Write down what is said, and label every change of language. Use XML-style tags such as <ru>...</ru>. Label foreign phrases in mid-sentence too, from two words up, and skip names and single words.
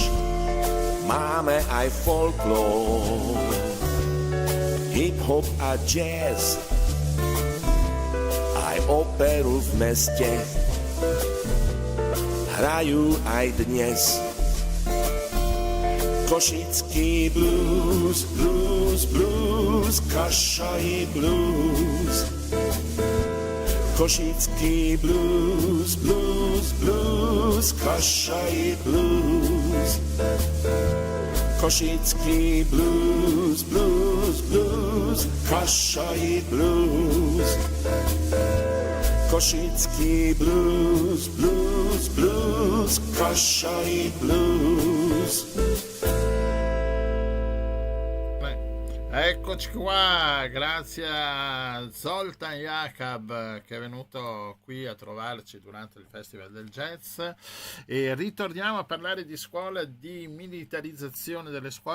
<sk>Máme aj folklór, hip-hop a jazz, aj operu v meste, hrajú aj dnes. Košický blues, blues, blues, Košoj blues. Košický blues, blues, blues, Košoj blues. Kosicki blues, blues, blues, Kassai blues. Kosicki blues, blues, blues, Kassai blues.</sk> <it>Eccoci qua, grazie a Zoltan Jakab che è venuto qui a trovarci durante il Festival del Jazz, e ritorniamo a parlare di scuola, di militarizzazione delle scuole.</it>